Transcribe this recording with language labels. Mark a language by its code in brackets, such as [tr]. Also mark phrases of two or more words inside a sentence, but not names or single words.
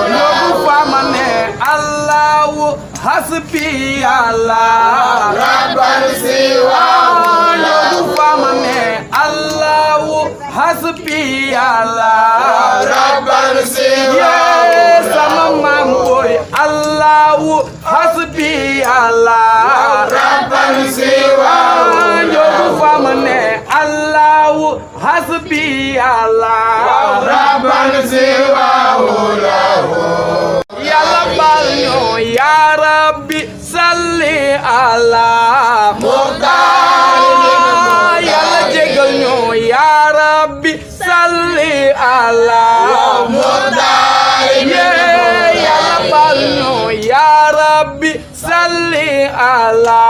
[ar] الله حسبي الله ربا سواه الله حسبي الله ربا yes سواه [wo] sama maam boy [ar] الله حسبي الله ربا سواه [wo] njogu fama ne [ar] الله حسبي الله ربا سواه له [wo] yàlla baal ñoo [ar] يا رب صل على المختار [wo] yàlla jégal ñoo [ar] يا رب صل على [wo] muxtaar yàlla baal ñoo [ar] يا رب صل على